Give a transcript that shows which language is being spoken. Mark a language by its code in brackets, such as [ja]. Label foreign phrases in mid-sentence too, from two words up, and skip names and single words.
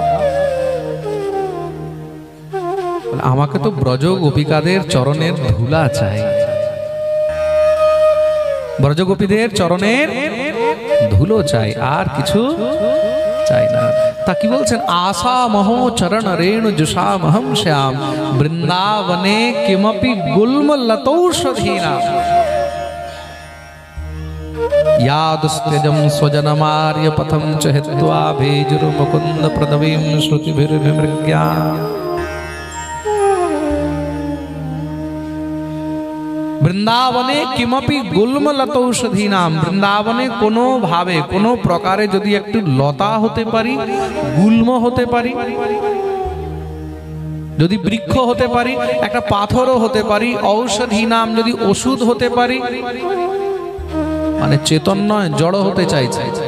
[bn] আমাকে তো ব্রজ গোপিকাদের চরণের ধুলা চাই, ব্রজ গোপীদের চরণের ধুলো চাই, আর কিছু চাই না। তা কি বলছেন? [sa] আশা মহো চরণ রেণু জুষামহম শ্যাম বৃন্দাবনে কিমপি গুল্ম লতৌষধীনা यादुस्त्यजं स्वजनमार्य पथं च हित्वा भेजुर्मुकुन्द प्रदवीं श्रुतिभिर्विमृग्या। বৃন্দাবনে কিমপি গুল্ম লতৌষধী নাম, [bn] বৃন্দাবনে কোনো ভাবে কোনো প্রকারে যদি একটু লতা হতে পারি, গুল্ম হতে পারি, যদি বৃক্ষ হতে পারি, একটা পাথরও হতে পারি, ঔষধী নাম যদি ওষুধ হতে পারি, মানে চেতন নয়, জড় হতে চাইছে।